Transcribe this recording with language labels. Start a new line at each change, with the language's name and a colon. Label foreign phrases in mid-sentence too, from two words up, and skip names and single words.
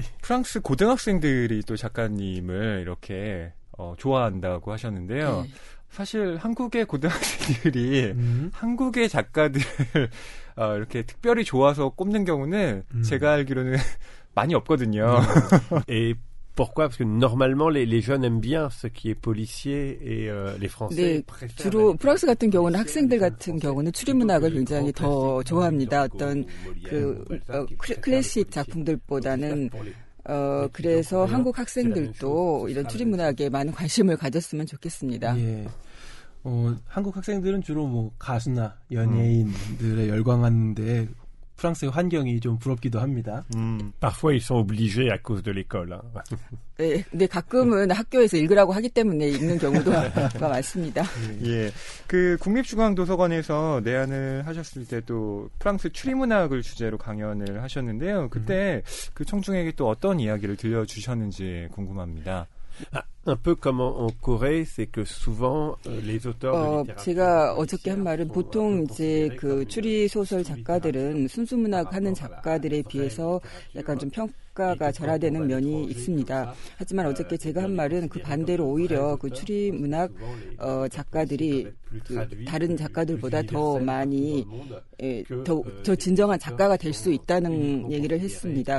Korean: 프랑스 고등학생들이 또 작가님을 이렇게 좋아한다고 하셨는데요. 네. 사실 한국의 고등학생들이 한국의 작가들을 이렇게 특별히 좋아서 꼽는 경우는 제가 알기로는 많이 없거든요.
French: Et pourquoi? Parce que normalement les jeunes aiment bien ce qui est policier et les Français
Korean: 네, 주로 프랑스 같은 경우는 학생들 같은 경우는 추리문학을 굉장히 더 좋아합니다. 어떤 클래식 작품들보다는 그래서 한국 학생들도 이런 추리문학에 많은 관심을 가졌으면 좋겠습니다. 예. 한국 학생들은 주로 뭐 가수나 연예인들에 열광하는데 프랑스의 환경이 좀 부럽기도 합니다.
French: Parfois ils sont obligés à cause de l'école.
Korean: 네, 근데 가끔은 학교에서 읽으라고 하기 때문에 읽는 경우도 많습니다. 예. 그 국립중앙도서관에서 내한을 하셨을 때도 프랑스 추리문학을 주제로 강연을 하셨는데요. 그때 그 청중에게 또 어떤 이야기를 들려주셨는지 궁금합니다.
French: Un peu comme en Corée, c'est que souvent les auteurs de littérature.
Korean: 제가 어저께 한 말은 보통 이제 그 추리 소설 작가들은 순수문학 하는 작가들에 비해서 약간 좀 평가가 절하되는 면이 있습니다. 하지만 어저께 제가 한 말은 그 반대로 오히려 그 추리문학 작가들이 그 다른 작가들보다 더 많이 더 진정한 작가가 될 수 있다는 얘기를 했습니다.